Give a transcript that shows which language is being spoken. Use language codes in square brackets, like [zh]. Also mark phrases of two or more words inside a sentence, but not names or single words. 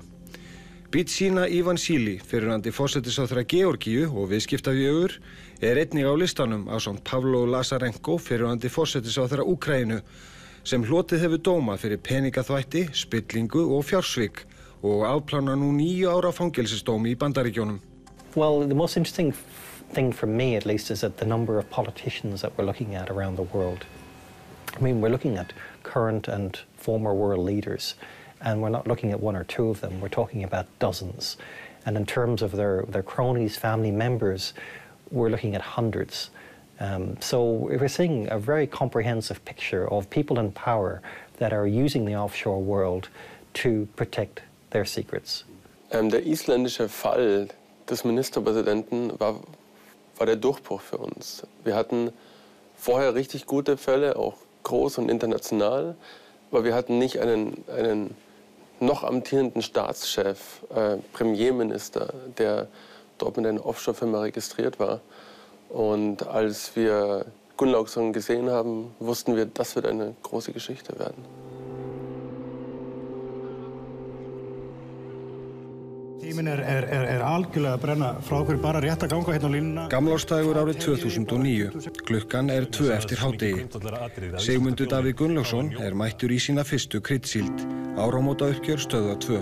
[is] Bidzina Ivanisíli, fyrrverandi forsætisráðherra Georgíu og viðskiptajöfur, einnig á listanum ásamt Pavlo Lazarenko, fyrrverandi forsætisráðherra Úkraínu, sem hlotið hefur dóma fyrir peningaþvætti, spillingu og fjársvik og afplánar nú 9 ára fangelsisdómi í Bandaríkjunum. [en] Well, the most interesting thing for me, at least, is that the number of politicians that we're looking at around the world. I mean, we're looking at current and former world leaders, and we're not looking at 1 or 2 of them, we're talking about dozens. And in terms of their cronies, family members, we're looking at hundreds. So we're seeing a very comprehensive picture of people in power that are using the offshore world to protect their secrets. [de] Der isländische Fall des Ministerpräsidenten war der Durchbruch für uns. Wir hatten vorher richtig gute Fälle, auch groß und international, aber wir hatten nicht einen noch amtierenden Staatschef, Premierminister, der dort mit einer Offshore-Firma registriert war. Und als wir Gunnlaugsson gesehen haben, wussten wir, das wird eine große Geschichte werden. [is] Tíminn algjörlega að brenna frá okkur bara rétt að ganga hérna á línuna. Gamlársdagur árið 2009. Klukkan 2 eftir hádegi. Sigmundur Davíð Gunnlaugsson mættur í sína fyrstu kryddsíld, áramótauppgjör stöðva 2.